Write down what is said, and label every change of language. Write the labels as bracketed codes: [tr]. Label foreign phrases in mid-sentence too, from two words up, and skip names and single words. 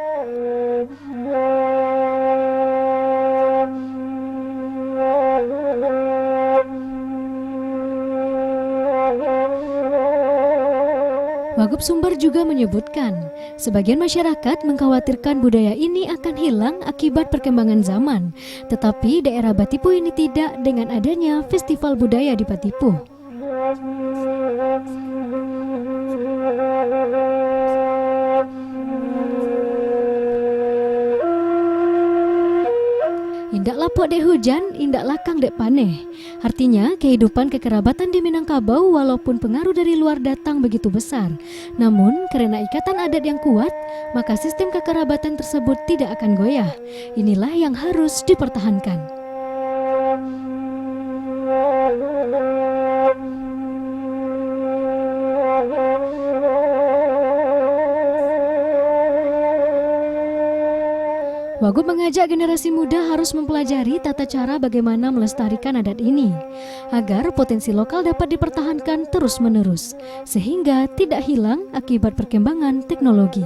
[id] Wagub Sumbar juga menyebutkan, sebagian masyarakat mengkhawatirkan budaya ini akan hilang akibat perkembangan zaman, tetapi daerah Batipuh ini tidak dengan adanya Festival Budaya di Batipuh. [min] Indak lapuk dek hujan, indak lakang dek paneh. [id] Artinya, kehidupan kekerabatan di Minangkabau walaupun pengaruh dari luar datang begitu besar, namun karena ikatan adat yang kuat, maka sistem kekerabatan tersebut tidak akan goyah. Inilah yang harus dipertahankan. Wagub mengajak generasi muda harus mempelajari tata cara bagaimana melestarikan adat ini, agar potensi lokal dapat dipertahankan terus-menerus, sehingga tidak hilang akibat perkembangan teknologi.